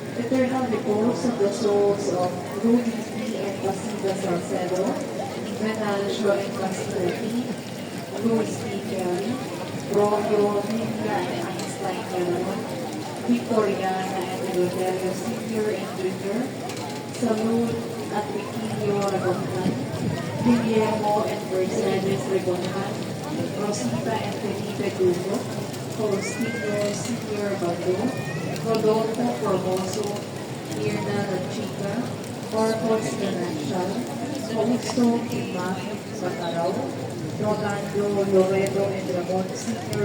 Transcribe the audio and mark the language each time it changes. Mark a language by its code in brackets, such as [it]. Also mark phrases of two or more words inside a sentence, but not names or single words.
[en] eternal repose of the souls of Rudy P. and Basida Salcedo, Venancio and Castelli, Luis P. Kelly, Romeo, Linda and Einstein Calderon, Victoriana and Eleuterio Sr. and Jr., Salud at Viquilio Ragonhan, Guillermo and Mercedes Ragonhan, Rosita and Felipe Dugo, Faustino Sr. Bando, Rodolfo Formoso, Irna Rachica, Orcos Ganancial, Augusto Tima Bataraw, Rolando Loredo and Ramon Sr.